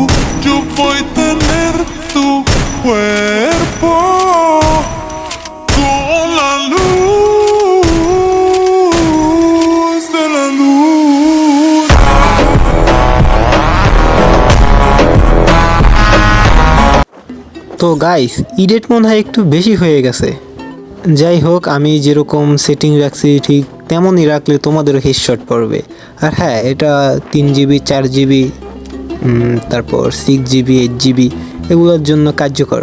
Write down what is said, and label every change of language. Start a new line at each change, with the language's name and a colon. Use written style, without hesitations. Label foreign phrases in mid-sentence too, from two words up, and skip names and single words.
Spanish: Yo voy a tener tu cuerpo con la luz de la luna.
Bangla: তো গাইস, ইডিট মনে হয় একটু বেশি হয়ে গেছে। যাই হোক, আমি যেরকম সেটিং রাখছি ঠিক তেমনই রাখলে তোমাদেরও হেডশট পড়বে। আর হ্যাঁ, এটা 3 GB 4 GB তারপর 6 GB 8 GB এগুলোর জন্য কার্যকর।